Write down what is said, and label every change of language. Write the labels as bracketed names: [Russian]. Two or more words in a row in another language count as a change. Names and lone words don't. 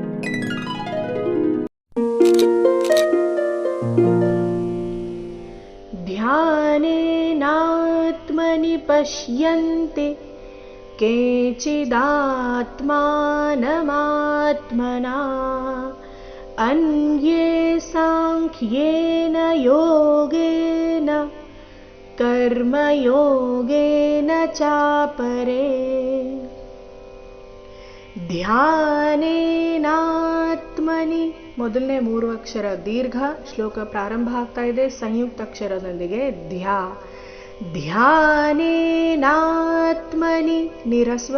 [Sanskrit] ध्यानेनात्मनि पश्यन्ति केचिदात्मानमात्मना अन्ये साङ्ख्येन योगेन कर्मयोगेन चापरे [Kannada] ಧ್ಯಾನೇನಾತ್ಮನಿ ಮೊದಲನೇ 3 ಅಕ್ಷರ ದೀರ್ಘ. ಶ್ಲೋಕ ಪ್ರಾರಂಭ ಆಗ್ತಾ ಇದೆ ಸಂಯುಕ್ತ ಅಕ್ಷರದೊಂದಿಗೆ ಧ್ಯಾ. [Sanskrit] ಧ್ಯಾನೇನಾತ್ಮನಿ ನಿರಸ್ವ.